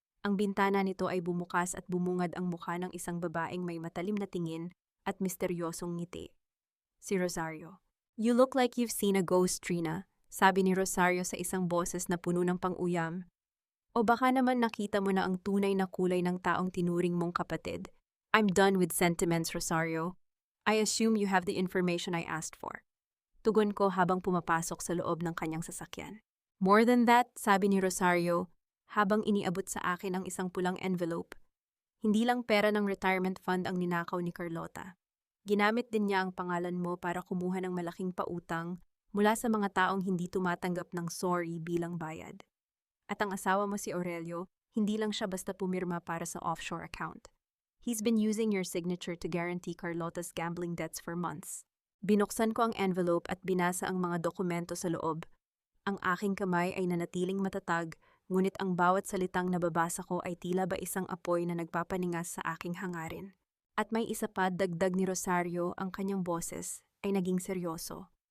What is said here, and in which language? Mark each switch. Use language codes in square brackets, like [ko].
[tl] Ang bintana nito ay bumukas at bumungad ang mukha ng isang babaeng may matalim na tingin at misteryosong ngiti. Si Rosario. [en] You look like you've seen a ghost, [tl] Trina, sabi ni Rosario sa isang boses na puno ng pang-uyam. O baka naman nakita mo na ang tunay na kulay ng taong tinuring mong kapatid. [en] I'm done with sentiments, Rosario. I assume you have the information I asked for. [tl] Tugon ko habang pumapasok sa loob ng kanyang sasakyan. [en] More than that, [tl] sabi ni Rosario, habang iniabot sa akin ang isang pulang envelope. Hindi lang pera ng retirement fund ang ninakaw ni Carlota. Ginamit din niya ang pangalan mo para kumuha ng malaking pautang mula sa mga taong hindi tumatanggap ng sorry bilang bayad. At ang asawa mo si Aurelio, hindi lang siya basta pumirma para sa offshore account. [en] He's been using your signature to guarantee Carlota's gambling debts for months. [tl] Binuksan ko ang envelope at binasa ang mga dokumento sa loob. Ang aking kamay ay nanatiling matatag, ngunit ang bawat salitang nababasa ko ay tila ba isang apoy na nagpapaningas sa aking hangarin. At may isa pa, dagdag ni Rosario, ang kanyang boses ay naging seryoso.